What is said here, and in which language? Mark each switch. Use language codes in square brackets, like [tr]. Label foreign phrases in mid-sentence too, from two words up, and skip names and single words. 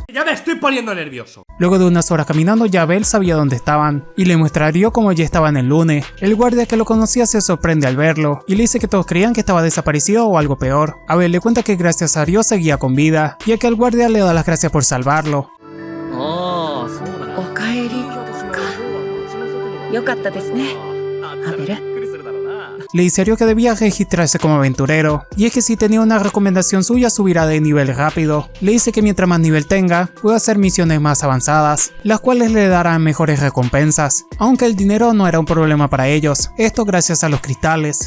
[es] Ya me estoy poniendo nervioso. Luego de unas horas caminando, ya Abel sabía dónde estaban, y le muestra a Ryo cómo ya estaba en el lunes. El guardia que lo conocía se sorprende al verlo, y le dice que todos creían que estaba desaparecido o algo peor. Abel le cuenta que gracias a Ryo seguía con vida, y a que el guardia le da las gracias por salvarlo. [ja] ああ、そうだな。おかえりかよかったですねアベル [es] Le dice a Ryo que debía registrarse como aventurero, y es que si tenía una recomendación suya subirá de nivel rápido. Le dice que mientras más nivel tenga, puede hacer misiones más avanzadas, las cuales le darán mejores recompensas, aunque el dinero no era un problema para ellos, esto gracias a los cristales.